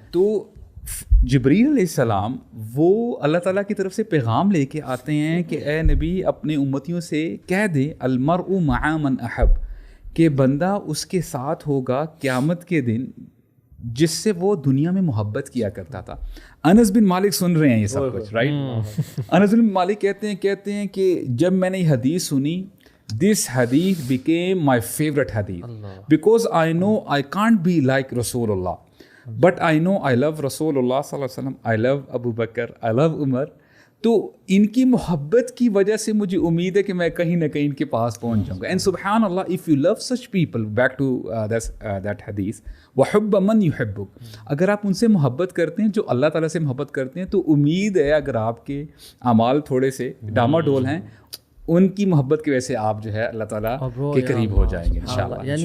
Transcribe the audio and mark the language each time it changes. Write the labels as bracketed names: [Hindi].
[Urdu] تو جبریل علیہ السلام وہ اللہ تعالیٰ کی طرف سے پیغام لے کے آتے ہیں کہ اے نبی اپنے امتیوں سے کہہ دیں [Arabic] المرء مع من احب, [Urdu] کہ بندہ اس کے ساتھ ہوگا قیامت کے دن جس سے وہ دنیا میں محبت کیا کرتا تھا. انس بن مالک سن رہے ہیں یہ سب کچھ, رائٹ. انس بن مالک کہتے ہیں کہ جب میں نے یہ حدیث سنی, [English] this hadith became my favorite hadith because I know I can't be like Rasulullah, but I know I love Rasulullah sallallahu alaihi wasallam, I love Abu Bakr, I love Umar. [Urdu] تو ان کی محبت کی وجہ سے مجھے امید ہے کہ میں کہیں نہ کہیں ان کے پاس پہنچ جاؤں گا. اینڈ سبحان اللہ, [English] if you love such people, back to that hadith, [Arabic] وَحُبَّ مَنْ يُحِبُّكَ, [Urdu] اگر آپ ان سے محبت کرتے ہیں جو اللہ تعالیٰ سے محبت کرتے ہیں, تو امید ہے اگر آپ کے اعمال تھوڑے سے ڈاما ڈول ہیں, ان کی محبت کی وجہ سے آپ جو ہے اللہ تعالیٰ کے قریب ہو جائیں گے انشاءاللہ.